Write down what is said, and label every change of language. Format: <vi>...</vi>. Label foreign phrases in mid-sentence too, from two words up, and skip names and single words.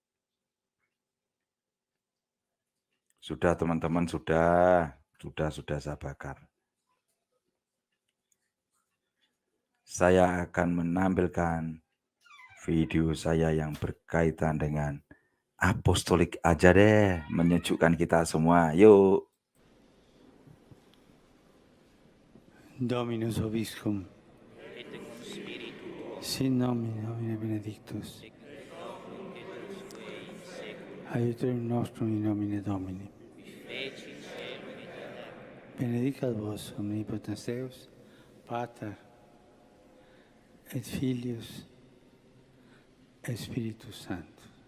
<id>Sudah teman-teman, sudah saya bakar. Saya akan menampilkan video saya yang berkaitan dengan apostolik aja deh, menyejukkan kita semua. Yuk.</id> <la>Dominus Vobiscum. Sin nomine Domini benedictus. Aiuterium nostrum in nomine Domini. Benedicat vos omnipotens Deus, Pater et Filius et Spiritus Sanctus.</la>